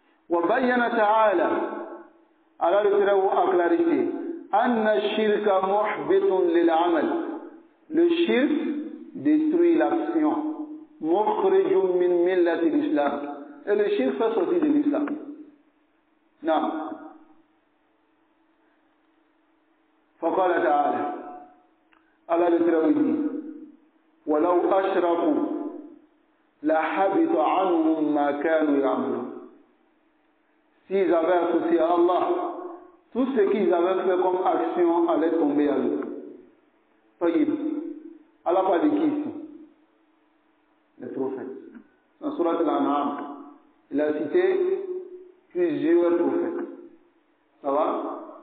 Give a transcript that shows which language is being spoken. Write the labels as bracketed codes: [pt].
[ar] وَبَيَّنَ تَعَالَى, [fr] Allah le Très Haut a clarifié, [ar] أَنَّ الشِّرْكَ مُحْبِطٌ لِلْعَمَلِ. [fr] Le shirk détruit l'action. [ar] mukhrijun min millati l'islam. [fr] Et le shirk fait sortir de l'islam. Non. [ar] فقال تعالى على التراويح ولو أشركوا لحبط عنهم ما كانوا يعملون. [fr] S'ils avaient associé à Allah, tout ce qu'ils avaient fait comme action allait tomber à l'eau. Taïb. Allah parle de qui ici? Les prophètes. Dans Surat Al-An'am, il a cité plusieurs prophètes. Ça va?